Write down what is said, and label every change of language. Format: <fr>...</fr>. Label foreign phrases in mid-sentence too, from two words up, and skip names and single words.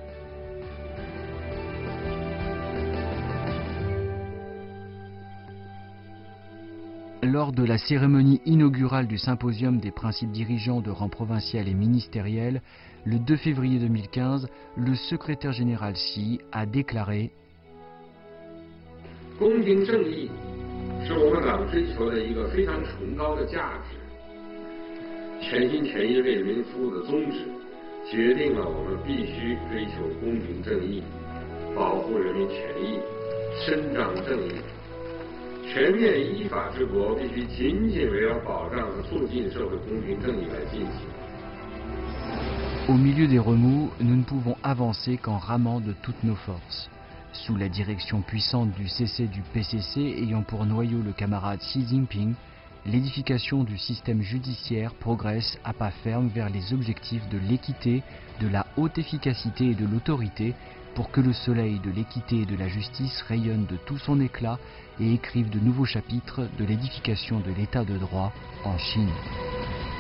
<fr>Lors de la cérémonie inaugurale du symposium des principes dirigeants de rang provincial et ministériel, le 2 février 2015, le secrétaire général Xi a déclaré «</fr> <zh>公平正义是我们党追求的一个非常崇高的价值，全心全意为人民服务的宗旨，决定了我们必须追求公平正义，保护人民权益，伸张正义。全面依法治国必须紧紧围绕保障和促进社会公平正义来进行。</zh> <fr>Au milieu des remous, nous ne pouvons avancer qu'en ramant de toutes nos forces. Sous la direction puissante du CC du PCC ayant pour noyau le camarade Xi Jinping, l'édification du système judiciaire progresse à pas ferme vers les objectifs de l'équité, de la haute efficacité et de l'autorité, pour que le soleil de l'équité et de la justice rayonne de tout son éclat et écrive de nouveaux chapitres de l'édification de l'état de droit en Chine.</fr>